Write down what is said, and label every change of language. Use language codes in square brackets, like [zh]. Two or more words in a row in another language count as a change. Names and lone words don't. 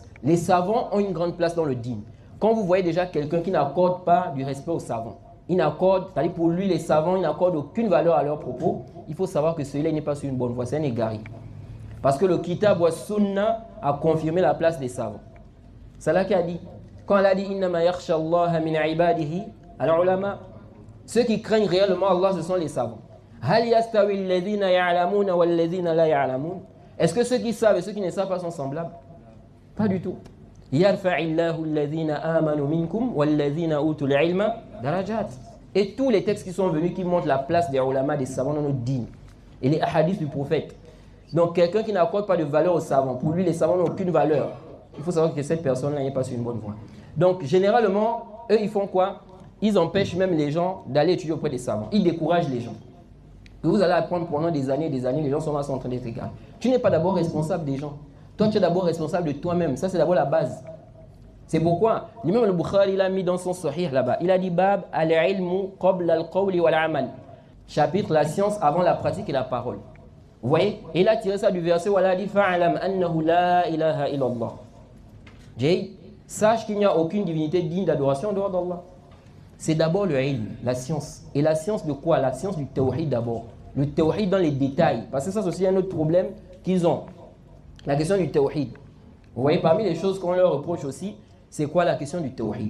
[fr] Les savants ont une grande place dans le dîn. Quand vous voyez déjà quelqu'un qui n'accorde pas du respect aux savants, il n'accorde, c'est-à-dire pour lui, les savants, ils n'accordent aucune valeur à leurs propos. Il faut savoir que celui-là n'est pas sur une bonne voie, c'est un égaré. Parce que le [ar] كتاب وسنة [fr] a confirmé la place des savants. C'est là qu'il a dit. Quand elle a dit [ar] إنما يخشى الله من عباده العلماء, [fr] ceux qui craignent réellement Allah, ce sont les savants. [ar] هل يستوي الذين يعلمون والذين لا يعلمون? [fr] Est-ce que ceux qui savent et ceux qui ne savent pas sont semblables? Pas du tout. [ar] يرفع الله الذين آمنوا منكم والذين أوتوا العلم درجات. [fr] Et tous les textes qui sont venus qui montrent la place des ulama, des savants dans notre dîn, et les hadiths du prophète. Donc quelqu'un qui n'accorde pas de valeur aux savants, pour lui les savants n'ont aucune valeur. Il faut savoir que cette personne-là n'est pas sur une bonne voie. Donc généralement, eux ils font quoi? Ils empêchent même les gens d'aller étudier auprès des savants. Ils découragent les gens. Que vous allez apprendre pendant des années, les gens sont là en train d'être égarés. Tu n'es pas d'abord responsable des gens. Toi tu es d'abord responsable de toi-même. Ça c'est d'abord la base. C'est pourquoi l'imam al-Bukhari il a mis dans son sahih là-bas. Il a dit [ar] باب العلم قبل القول والعمل. [fr] Chapitre la science avant la pratique et la parole. Vous voyez? Et il a tiré ça du verset où il a dit [ar] فاعلم أنه لا إله إلا الله. [fr] Sache qu'il n'y a aucune divinité digne d'adoration en dehors d'Allah. C'est d'abord le ilm, la science. Et la science de quoi? La science du tawhid d'abord. Le tawhid dans les détails. Parce que ça c'est aussi un autre problème qu'ils ont. La question du tawhid. Vous voyez, parmi les choses qu'on leur reproche aussi, c'est quoi la question du tawhid?